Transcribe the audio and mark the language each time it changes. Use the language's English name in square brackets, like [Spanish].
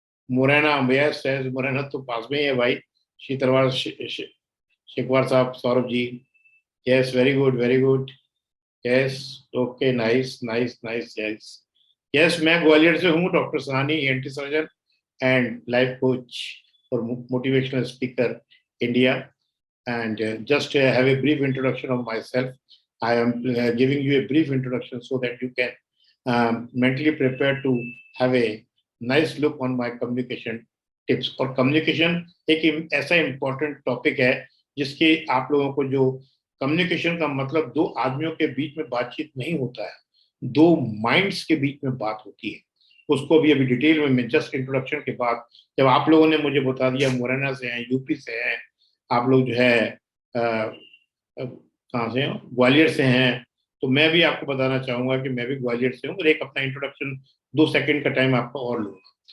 [English] Morena, yes yes, [Hindi] Morena तो पास में ही है भाई. [English] शीतरवाड़ शेखवार साहब, Saurabh ji, yes, very good very good. Yes, okay, nice nice nice. Yes yes, [Hindi] मैं ग्वालियर से हूँ. [English] Doctor Sahani, ENT surgeon and life coach और motivational speaker, India. And just have a brief introduction of myself. I am giving you a brief introduction so that you can mentally prepare to have a nice look on my communication tips. [Hindi] और communication एक ऐसा important topic है जिसके आप लोगों को जो communication का मतलब दो आदमियों के बीच में बातचीत नहीं होता है, दो माइंड्स के बीच में बात होती है. उसको भी अभी डिटेल में मैं जस्ट इंट्रोडक्शन के बाद, जब आप लोगों ने मुझे बता दिया मुरैना से हैं, यूपी से हैं, आप लोग जो है कहाँ से हैं, ग्वालियर से हैं, तो मैं भी आपको बताना चाहूंगा कि मैं भी ग्वालियर से हूँ. और एक अपना इंट्रोडक्शन 2 सेकंड का टाइम आपका और लूंगा.